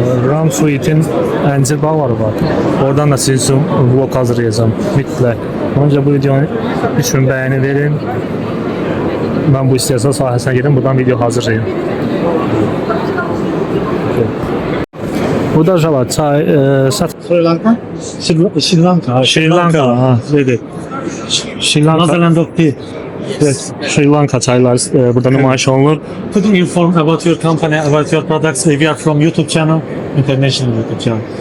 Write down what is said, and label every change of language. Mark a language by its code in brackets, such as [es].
[az] Ram Fruit'in əncir bağları var. Oradan da sizin üçün vlog hazırlayacağım. Mütləq. Onca bu videonu 3000 bəyəni verin. Ben bu istehsal sahəsinə gedim, buradan video hazırlayayım. Bu da jala, çay, Sri Lanka? Sri Lanka. Sri Lanka, ha, dedi. Sri Lanka. Yes, Sri Lanka çayları burada nümayiş olunur. [en] Could you inform about your company, about your products? We are from YouTube channel, international YouTube channel.